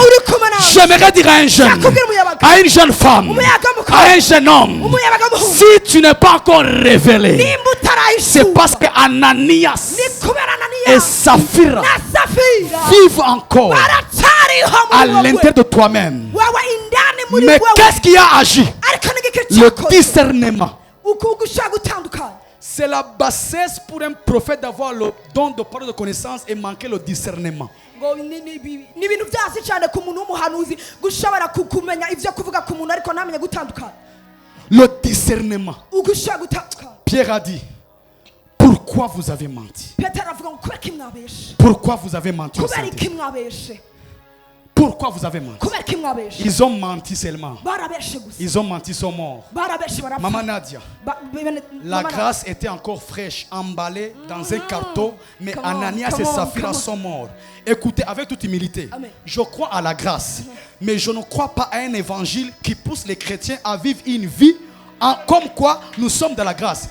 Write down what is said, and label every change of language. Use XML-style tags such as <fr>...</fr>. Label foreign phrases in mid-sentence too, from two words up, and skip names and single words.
<fr>J'aimerais dire à un jeune, à une jeune femme, à un jeune homme, si tu n'es pas encore révélé, c'est parce que Ananias et Saphira vivent encore à l'intérieur de toi-même. Mais qu'est-ce qui a agi? Le discernement. C'est la bassesse pour un prophète d'avoir le don de parole de connaissance et manquer le discernement.</fr> <rw>ni ibintu byasi cyane ku muntu w'umuhanuzi gushobora kumenya ibyo kuvuga ku muntu ariko ntamenya gutandukana.</rw> <fr>Le discernement.</fr> <rw>Ugushaka gutandukana.</rw> <fr>Pierre a dit, pourquoi vous avez menti?</fr> <rw>Petero avuga ngo kubera ko mwabeshe.</rw> <fr>Pourquoi vous avez menti au</fr> <rw>Kubera</rw> <fr>Saint-Esprit?</fr> <rw>ko mwabeshe.</rw> <fr>Pourquoi vous avez menti?</fr> <rw>Kubera ko mwabeshe.</rw> <fr>Ils ont menti seulement.</fr> <rw>Barabeshe gusa.</rw> <fr>Ils ont menti, ils sont morts.</fr> <rw>Barabeshe barapfa.</rw> <fr>Maman Nadia, la grâce était encore fraîche, emballée dans un carton, mais</fr> <en>Come on,</en> <fr>Ananias et</fr> <en>come on,</en> <fr>Saphira</fr> <en>come on.</en> <fr>sont morts. Écoutez, avec toute humilité, Amen. je crois à la grâce, mais je ne crois pas à un évangile qui pousse les chrétiens à vivre une vie comme quoi nous sommes dans la grâce.</fr>